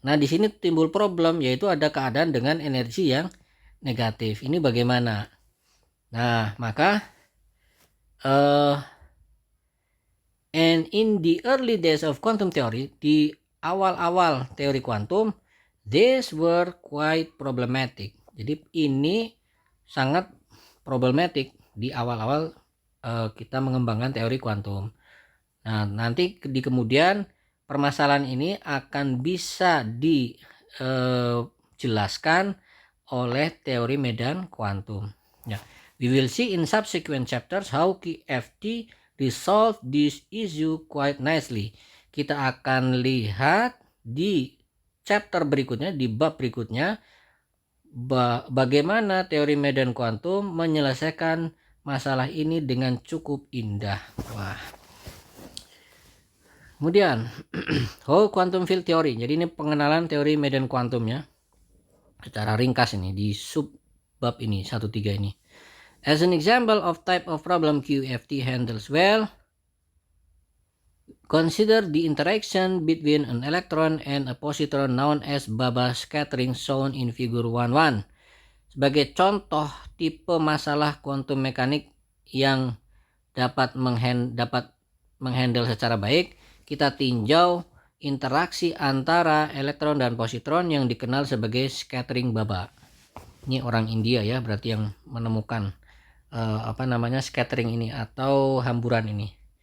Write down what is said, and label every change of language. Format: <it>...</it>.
<id>Nah, di sini timbul problem, yaitu ada keadaan dengan energi yang negatif. Ini bagaimana? Nah, maka</id> <en>and in the early days of quantum theory,</en> <id>di awal-awal teori kuantum,</id> <en>these were quite problematic.</en> <id>Jadi ini sangat problematic di awal-awal kita mengembangkan teori kuantum. Nah, nanti di kemudian permasalahan ini akan bisa dijelaskan oleh teori medan kuantum.</id> <en>Ya, we will see in subsequent chapters how QFT resolve this issue quite nicely.</en> <id>Kita akan lihat di chapter berikutnya, di bab berikutnya, bagaimana teori medan kuantum menyelesaikan masalah ini dengan cukup indah. Wah. Kemudian whole quantum field theory. Jadi ini pengenalan teori medan kuantumnya secara ringkas ini di sub bab ini 1.3 ini.</id> <en>As an example of type of problem QFT handles well, consider the interaction between an electron and a positron known as Baba scattering shown in figure 1.1.</en> <id>Sebagai contoh tipe masalah kuantum mekanik yang dapat menghandle secara baik, kita tinjau interaksi antara elektron dan positron yang dikenal sebagai scattering Baba. Ini orang India ya, berarti yang menemukan scattering ini atau hamburan ini.</id>